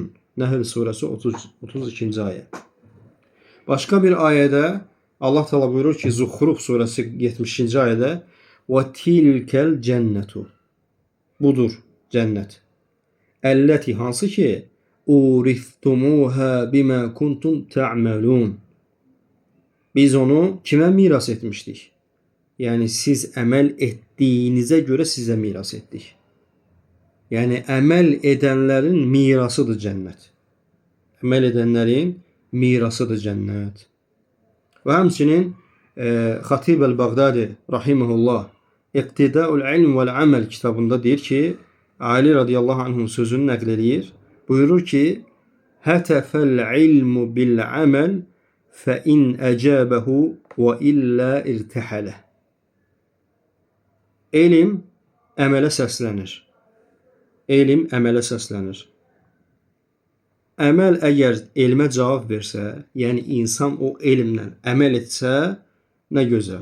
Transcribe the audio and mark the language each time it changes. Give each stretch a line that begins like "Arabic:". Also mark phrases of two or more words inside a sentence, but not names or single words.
Azerbaijani: Nəhl surəsi 32-ci ayə. Başqa bir ayədə Allah Teala buyurur ki, Zuhruf surəsi 70-ci ayədə
Arabic: وتلك الجنة.
Azerbaijani: Budur cənnət. Əlləti hansı ki
Arabic: أورثتموها بما كنتم تعملون.
Azerbaijani: Biz onu kimə miras etmişdik? Yəni siz əməl etdiyinizə görə sizə miras etdik. Yəni əməl edənlərin mirasıdır cənnət. Əməl edənlərin mirasıdır cənnət. Və həmçinin Xatib el-Bağdadi rahimehullah İqtidaul ilm vel amel kitabında deyir ki, Ali
Arabic: رضي الله عنه'ın
Azerbaijani: sözünü nəql edir. Buyurur ki,
Arabic: هتف العلم بالعمل فإن أجابه وإلا ارتحل.
Azerbaijani: Elm əmələ səslənir. Elm əmələ səslənir. Əməl əgər elmə cavab versə, yəni insan o elmlə əməl etsə, nə gözəl.